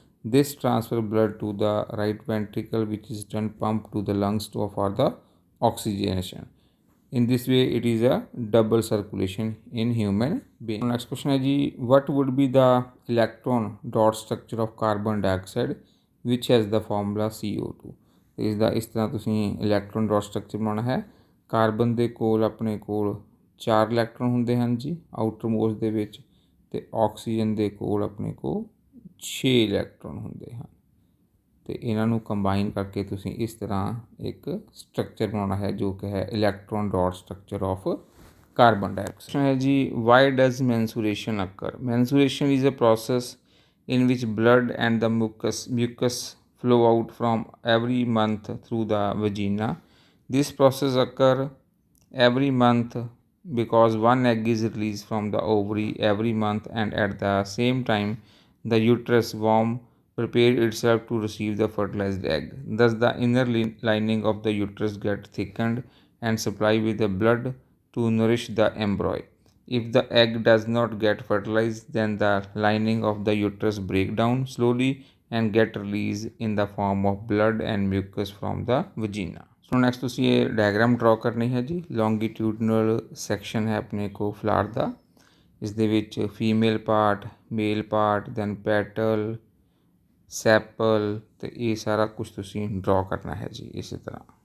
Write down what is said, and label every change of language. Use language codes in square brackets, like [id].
[en] This transfer blood to the right ventricle which is then pumped to the lungs for the oxygenation. In this way it is a double circulation in human being. Next question [hi] है जी, [en] what would be the electron dot structure of carbon dioxide which has the formula CO2? [pa] ਇਸ ਦਾ ਇਸ ਤਰ੍ਹਾਂ ਤੁਸੀਂ electron dot structure ਬਣਾਉਣਾ ਹੈ। Carbon ਦੇ ਕੋਲ ਆਪਣੇ ਕੋਲ 4 ਇਲੈਕਟ੍ਰੋਨ ਹੁੰਦੇ ਹਨ ਜੀ ਆਊਟਰ ਮੋਸਟ ਦੇ ਵਿੱਚ, ਅਤੇ ਆਕਸੀਜਨ ਦੇ ਕੋਲ ਆਪਣੇ ਕੋਲ 6 ਇਲੈਕਟ੍ਰੋਨ ਹੁੰਦੇ ਹਨ, ਅਤੇ ਇਹਨਾਂ ਨੂੰ ਕੰਬਾਈਨ ਕਰਕੇ ਤੁਸੀਂ ਇਸ ਤਰ੍ਹਾਂ ਇੱਕ ਸਟਰਕਚਰ ਬਣਾਉਣਾ ਹੈ ਜੋ ਕਿ ਹੈ [en] electron dot structure of carbon dioxide [pa] ਹੈ ਜੀ। [en] Why does menstruation occur? Menstruation is a process in which blood and the mucus flow out from every month through the vagina. This process occurs every month because one egg is released from the ovary every month, and at the same time the uterus womb prepares itself to receive the fertilized egg. Thus the inner lining of the uterus gets thickened and supplied with the blood to nourish the embryo. If the egg does not get fertilized, then the lining of the uterus break down slowly and get released in the form of blood and mucus from the vagina. [pa] So next ਤੁਸੀਂ ਇਹ diagram ਡਰਾ ਕਰਨੀ ਹੈ ਜੀ। Longitudinal section ਹੈ ਆਪਣੇ ਕੋਲ ਫਲਾਰ ਦਾ, ਇਸ ਦੇ ਵਿੱਚ ਫੀਮੇਲ ਪਾਰਟ, ਮੇਲ ਪਾਰਟ, ਦੈਨ ਪੈਟਲ, ਸੈਪਲ, ਅਤੇ ਇਹ ਸਾਰਾ ਕੁਛ ਤੁਸੀਂ ਡਰਾ ਕਰਨਾ ਹੈ ਜੀ ਇਸੇ ਤਰ੍ਹਾਂ।